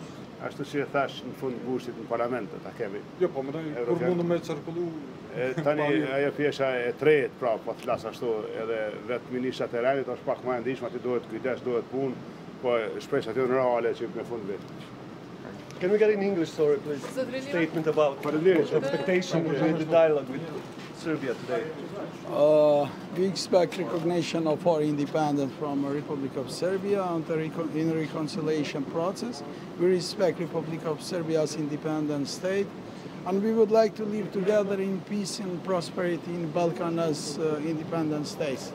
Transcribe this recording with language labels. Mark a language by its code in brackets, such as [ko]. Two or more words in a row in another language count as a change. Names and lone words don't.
[sq] Ashtu që e thash në fund gushtit në parlament, ta kemi. Jo, po mëdoj, kur mundu me qarkullu? Tani ajo pjesha e tretë, pra, po të flas ashtu, edhe vetë ministrat e rendit është pak më e ndihshme, aty duhet kujdes, duhet punë, po shpresat janë reale që në fund vitit. [en] Can we get in English, sorry, please? Statement about expectation with the dialogue with Serbia today. We expect recognition of our independence from the Republic of Serbia and in reconciliation process. We respect Republic of Serbia's independent state, and we would like to live together in peace and prosperity in Balkan as independent states.